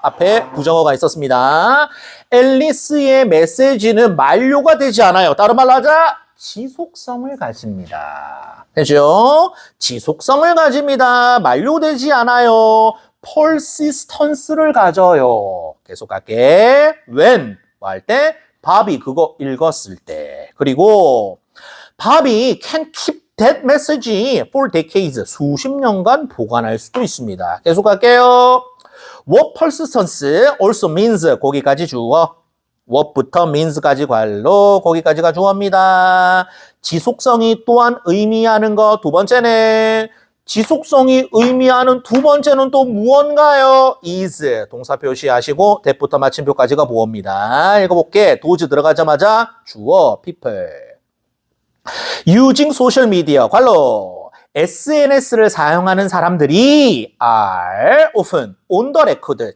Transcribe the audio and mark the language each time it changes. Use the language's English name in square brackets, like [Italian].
[Korean] 앞에 부정어가 있었습니다. 앨리스의 메시지는 만료가 되지 않아요. 다른 말로 하자. 지속성을 가집니다. 되죠? 지속성을 가집니다. 만료되지 않아요. persistence를 가져요. 계속 갈게. when 뭐 할 때? 밥이 그거 읽었을 때. 그리고 밥이 [English] can keep that message for decades. [Korean] 수십 년간 보관할 수도 있습니다. 계속 갈게요. [English] What persistence also means [Korean] 거기까지 주어. what부터 means까지 관로, 거기까지가 주어입니다. 지속성이 또한 의미하는 거 두 번째는 지속성이 의미하는 두 번째는 또 무언가요? is 동사 표시하시고 that부터 마침표까지가 보어입니다. 읽어볼게. does 들어가자마자 주어 people. [English] using social media [Korean] 관로 SNS를 사용하는 사람들이 [English] are often on the record.